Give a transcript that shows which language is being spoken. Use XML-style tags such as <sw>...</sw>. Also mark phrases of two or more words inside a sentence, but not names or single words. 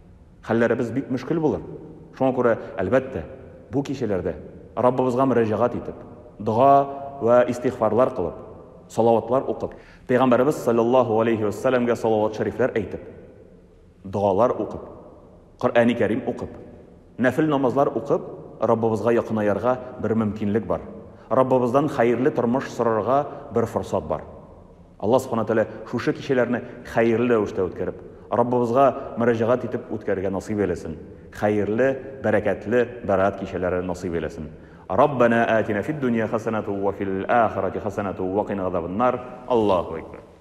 <tt>Хәлләребез бик мөшкил булыр. Шуңа күрә, әлбәттә, бу кичәләрдә Раббыбызга мөрәҗәгать итеп, дуа ва истигъфарлар кылып, салаватлар укып, Пәйгамбәрбез</tt> <ar>صلى الله عليه وسلم</ar> <tt>салават шәрифләр әйтеп, дуалар укып, Коръәни Кәрим укып, нәфил намазлар укып, Раббыбызга якынаярга бер мөмкинлек бар. Раббыбыздан хәерле тормыш сорарга бер форсат бар. Алла Субхану тәгалә шушы кичәләрне хәерле рәвештә үткәреп, Раббыбызга мөрәҗәгать итеп үткәрергә насыйп әйләсен. Хәерле, бәрәкәтле, бәрәкәт кичәләре насыйп әйләсен.</tt> <ar>ربنا آتنا في الدنيا حسنة وفي الآخرة حسنة وقنا عذاب النار. الله أكبر.</ar>